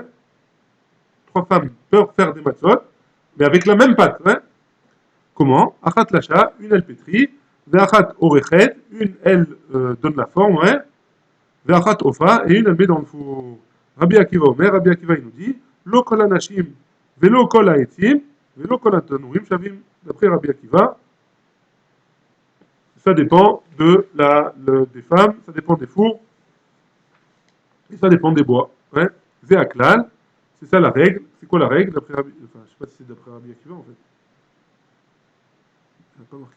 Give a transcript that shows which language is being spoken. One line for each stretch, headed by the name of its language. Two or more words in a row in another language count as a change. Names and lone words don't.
French: 3 femmes peuvent faire des matzot, mais avec la même pâte, ouais. Comment?
Hebrew: אחת לשה,
French: une elle pétrit,
Hebrew: ואחת עורכת,
French: une elle donne la forme, ouais.
Hebrew: ואחת אופה,
French: et une elle met dans le four. Rabbi Akiva Omer, Rabbi Akiva il nous dit,
Hebrew: לא כל אנשים, ולא כל העצים, ולא כל התנורים שווים.
French: D'après Rabbi Akiva, Ça dépend des femmes, ça dépend des fours, et ça dépend des bois. Ouais. Zéaklal, c'est ça la règle. C'est quoi la règle d'après Rabbi... Enfin, je sais pas si c'est d'après Rabbi Akiva en fait. Il n'a pas marqué.